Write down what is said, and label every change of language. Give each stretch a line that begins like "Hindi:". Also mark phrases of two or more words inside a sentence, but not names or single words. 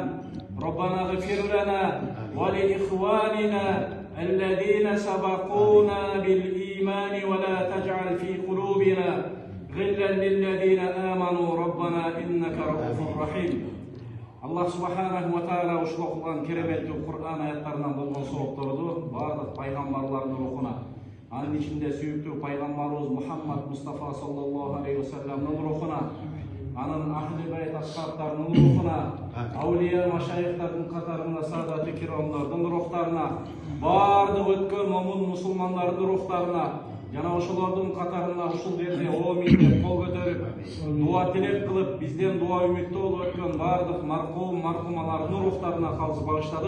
Arabic: ربنا اغفر لنا ولإخواننا الذين سبقونا بالإيمان ولا تجعل في قلوبنا غلا للذين آمنوا ربنا إنك رؤوف رحيم. الله سبحانه وتعالى
Kyrgyz: ушул окулган кереметтүү Кур'ан аяттарынан болгон соопторду баардык пайгамбарлардын рухуна, анын ичинде сүйүктүү пайгамбарыбыз Мухаммад Мустафа
Arabic: صلى الله عليه وسلم
Kyrgyz: рухуна, анын
Arabic: أهل البيت
Kyrgyz: асхабтарынын рухуна, аулия машайыхтардын катарында саадаты киромдордун рухтарына, баардык өткөн момун мусулмандардын рухтарына жана ошолордун катарында ушул жерде оомин деп кол көтөрүп дуа тилек кылып бизден дуа үмүттүү болуп өткөн баардык маркум маркумалардын рухтарына калыс багыштадык.